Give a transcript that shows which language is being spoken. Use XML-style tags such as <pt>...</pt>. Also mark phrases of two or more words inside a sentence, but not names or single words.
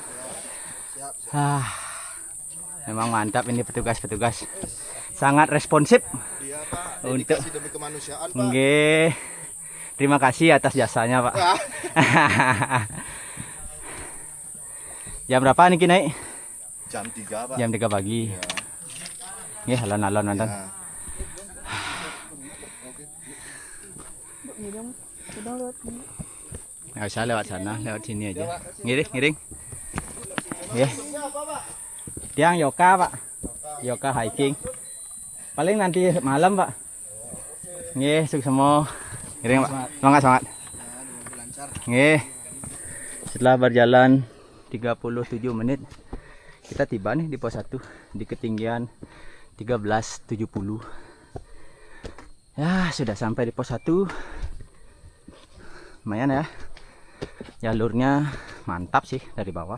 <id>Memang mantap ini petugas-petugas. Sangat responsif. Iya Pak, Untuk dedikasi demi kemanusiaan Pak. Nggih. Terima kasih atas jasanya Pak. Jam berapa nih naik? Jam 3 Pak. Jam 3 pagi. Nggih, alon-alon nonton. Ya. Nggak usah lewat sana, lewat sini aja.</id> <ban>Ngiring. Nggih. Tiang yoga Pak.</ban> <id>Yoga hiking. Paling nanti malam Pak. Nggih, sukses semua. Ngiring Pak. Semangat. Nggih. Setelah berjalan 37 menit kita tiba nih di pos 1 di ketinggian 1370. Ya, sudah sampai di pos 1. Lumayan ya. Jalurnya mantap sih dari bawah.</id>